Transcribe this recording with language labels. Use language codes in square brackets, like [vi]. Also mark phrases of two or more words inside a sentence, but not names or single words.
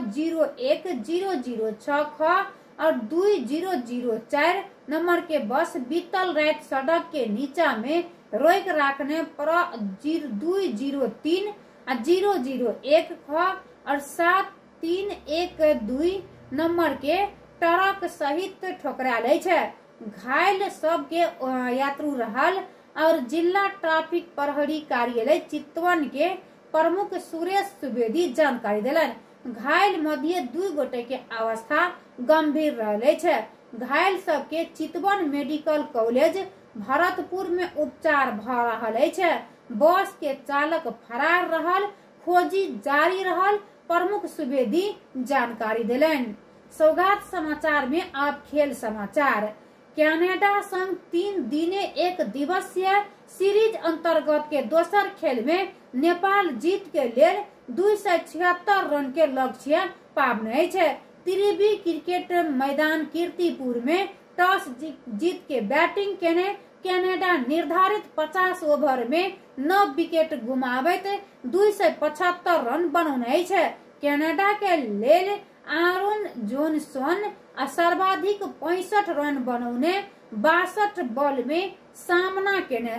[mai] 01006 और 2004 नंबर के बस बीतल रात सड़क के नीचा में रोक रखने पर 203 और 001 और 7312 नंबर के ट्रक सहित ठोकराले छै। घायल सब के यात्रु रहल और जिला ट्रैफिक प्रहरी कार्यालय चितवन के प्रमुख सुरेश सुवेदी जानकारी दिलन। घायल मध्य 2 गोटे के अवस्था गंभीर रहले छै। घायल सब के चितवन मेडिकल कॉलेज भरतपुर में उपचार भ रहल छै। बस के चालक फरार रहल, खोजी जारी रहल, प्रमुख सुवेदी जानकारी दिलन। सौगात समाचार में आप खेल समाचार। कनाडा संग 3 दिने 1 दिवसीय सीरीज अंतर्गत के दोसर खेल में नेपाल जीत के लेल 276 रन के लक्ष्य पाबने छै। त्रिवी क्रिकेट मैदान कीर्तिपुर में टॉस जीत के बैटिंग केने कनाडा निर्धारित 50 ओवर में 9 विकेट गुमावैत 275 रन बनौने छै। कनाडा के लेल आरोन जोनसन सर्वाधिक 65 रन बनौने 62 बॉल में सामना केने